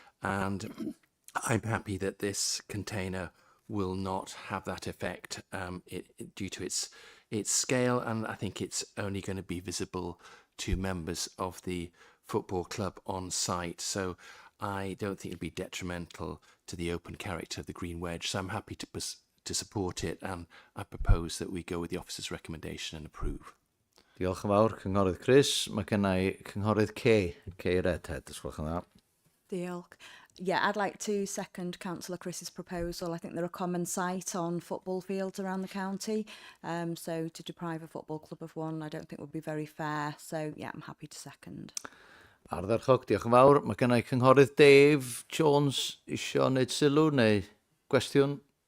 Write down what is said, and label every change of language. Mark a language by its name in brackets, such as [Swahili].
[English] And I'm happy that this container will not have that effect due to its scale, and I think it's only going to be visible to members of the football club on site. So I don't think it'll be detrimental to the open character of the green wedge. So I'm happy to support it, and I propose that we go with the officer's recommendation and approve. [Welsh] Diolch yn fawr, cynghorydd Chris. Mae gennau cynghorydd Kay Redhead, os gwelwch yn dda. Diolch. [English] Yeah, I'd like to second Councillor Chris's proposal. I think they're a common sight on football fields around the county. So to deprive a football club of one, I don't think would be very fair. So yeah, I'm happy to second. [Welsh] Ardderchog, diolch yn fawr. Mae gennau cynghorydd Dave Jones isio wneud sylw neu gwestiwn?